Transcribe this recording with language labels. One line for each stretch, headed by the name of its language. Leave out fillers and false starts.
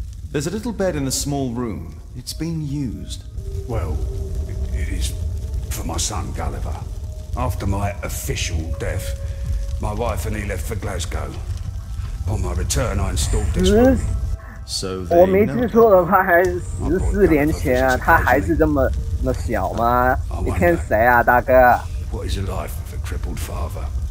English: There's a little bed in the small room. It's been used. Well, it is for my son Gulliver. After my official death, my wife and he left for Glasgow. On my return, I installed this room. So
Chinese: 我没记错的话，还是14年前啊，他还是这么小吗？你骗谁啊，大哥
English: ？What is a life with a crippled father?